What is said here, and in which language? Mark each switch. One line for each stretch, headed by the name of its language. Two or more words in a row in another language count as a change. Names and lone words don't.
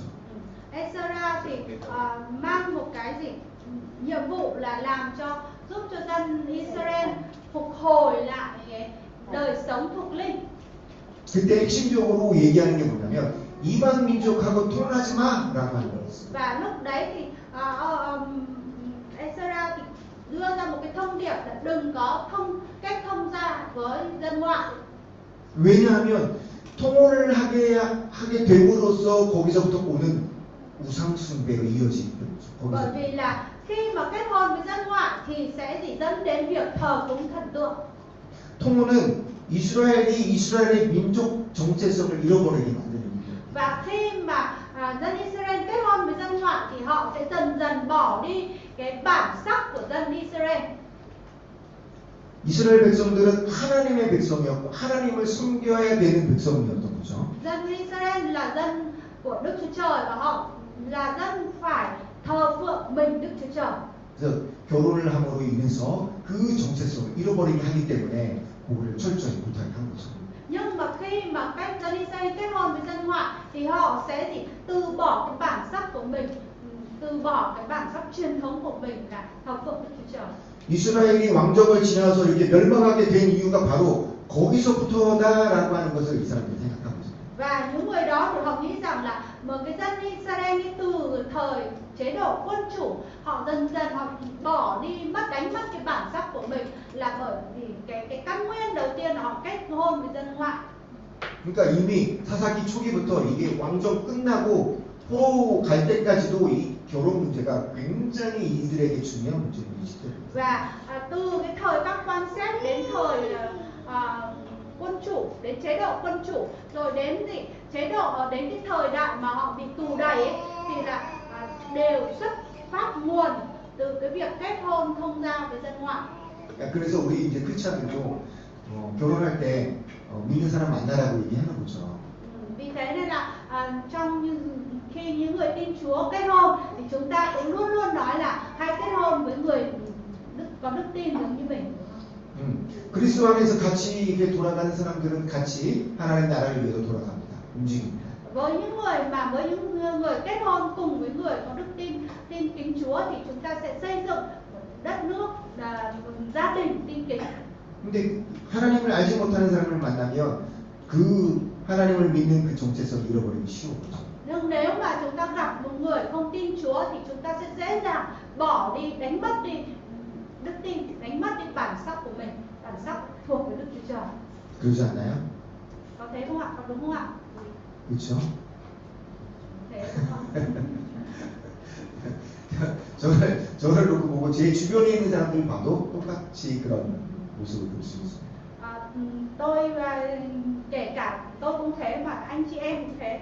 Vietnamese: Ezra thì mang một cái nhiệm vụ là làm giúp cho dân Israel phục hồi lại cái đời sống thuộc linh.
Korean: 그때 핵심적으로 얘기하는 게 뭐냐면 이방 민족하고 통혼하지 마라고 하는 거였어요.
Vietnamese: Và lúc đấy thì Ezra thì đưa ra một cái thông điệp là đừng có kết thông gia với dân ngoại.
Korean: 왜냐하면 통혼을 하게 됨으로써 거기서부터 오는 우상 숭배로 이어지는 거죠.
Vietnamese: Bởi vì là khi mà kết hôn với dân ngoại thì sẽ dẫn đến việc thờ cúng thần tượng.
Korean: 통혼은 이스라엘의 민족 정체성을 잃어버리게 만드는 일이에요.
Vietnamese: Và khi mà dân Israel kết hôn với dân ngoại thì họ sẽ dần dần bỏ đi cái bản sắc của dân Israel.
Korean: 이스라엘 백성들은 하나님의 백성이었고 하나님을 섬겨야 되는 백성이었던 거죠.
Vietnamese: Dân Israel là dân của Đức Chúa Trời và họ là dân phải thờ phượng mình Đức Chúa Trời.
Korean: 그래서 결혼을 함으로 인해서 그 정체성을 잃어버리게 하기 때문에 그거를 철저히 못하게 한 거죠.
Vietnamese: Nhưng mà khi mà các dân Israel kết hôn với dân ngoại thì họ sẽ từ bỏ cái bản sắc của mình từ bỏ cái bản sắc truyền thống của mình là thờ phượng Đức Chúa Trời.
Korean: 이스라엘이 왕정을 지나서 이렇게 멸망하게 된 이유가 바로 거기서부터다라고 하는 것을 이 사람들이 생각하고 있어요.
Vietnamese: Và những người đó thì họ nghĩ rằng là một cái dân Israel từ thời chế độ quân chủ, họ dần dần họ bỏ đi, đánh mất cái bản sắc của mình là bởi vì cái căn nguyên đầu tiên là họ kết hôn với dân ngoại.
Korean: 그러니까 이미 사사기 초기부터 이게 왕정 끝나고 포로 갈 때까지도 이 결혼 문제가 굉장히 이들에게 중요한 문제로 인식돼요.
Vietnamese: Và từ cái thời các quan xét đến thời quân chủ, đến chế độ quân chủ, rồi đến chế độ đến cái thời đại mà họ bị tù đày ấy, thì là đều xuất phát nguồn từ cái việc kết hôn thông gia với dân ngoại.
Korean: 그래서 우리 이제 크리스찬들도 결혼할 때 믿는 사람 만나라고 얘기하는 거죠.
Vietnamese: Vì thế nên là khi những người tin Chúa kết hôn thì chúng ta cũng luôn luôn nói là hãy kết hôn với người có đức tin giống như mình.
Korean: 그리스도 안에서 같이 이렇게 돌아가는 사람들은 같이 하나님 나라를 위해서 돌아갑니다. 움직입니다.
Vietnamese: Với những người kết hôn cùng với người có đức tin kính Chúa thì chúng ta sẽ xây dựng một đất nước, gia đình tin kính.
Korean: 근데 하나님을 알지 못하는 사람을 만나면 그 하나님을 믿는 그 정체성을 잃어버리기 쉬워요.
Vietnamese: Nhưng nếu mà chúng ta gặp một người không tin Chúa thì chúng ta sẽ dễ dàng bỏ đi, đánh mất đi đức tin, đánh mất đi bản sắc của mình, bản sắc thuộc với Đức Chúa Trời.
Korean: 그러지 않나요?
Vietnamese: Có thế không ạ? Có đúng không ạ?
Korean: 그렇죠?
Vietnamese: Thế không?
Korean: 저를 놓고 보고 제 주변에 있는 사람들 봐도 똑같이 그런 모습을 볼 수 있습니다.
Vietnamese: Tôi kể cả tôi cũng thế, mà anh chị em cũng thế.